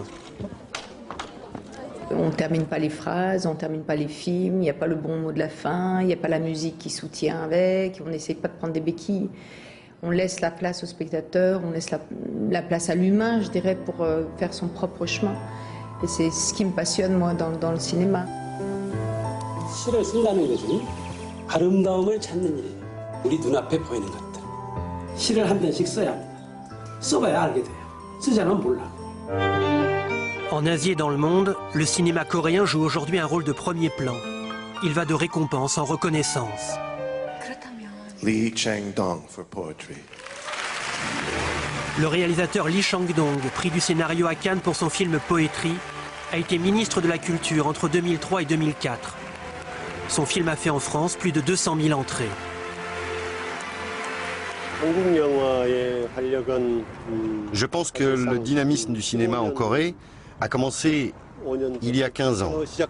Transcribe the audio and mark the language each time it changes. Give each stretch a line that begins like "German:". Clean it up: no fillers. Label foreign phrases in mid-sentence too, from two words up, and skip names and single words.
French: On ne termine pas les phrases, on ne termine pas les films, il n'y a pas le bon mot de la fin, il n'y a pas la musique qui soutient avec, on n'essaie pas de prendre des béquilles. On laisse la place au spectateur, on laisse la place à l'humain, je dirais, pour faire son propre chemin. Et c'est ce qui me passionne, moi, dans le cinéma.
Korean: 시를 쓴다는 것 중에 아름다움을 찾는 일이 우리 눈앞에 보이는 것들. 시를 한 편씩 써야 합니다. 써봐야 알게 돼요. 쓰지 않으면 몰라.
French: En Asie et dans le monde, le cinéma coréen joue aujourd'hui un rôle de premier plan. Il va de récompense en reconnaissance.
English: Lee Chang-dong for poetry.
French: Le réalisateur Lee Chang-dong, prix du scénario à Cannes pour son film Poetry, a été ministre de la Culture entre 2003 et 2004. Son film a fait en France plus de 200 000 entrées. Je pense que le dynamisme du cinéma en Corée a commencé il y a 15 ans.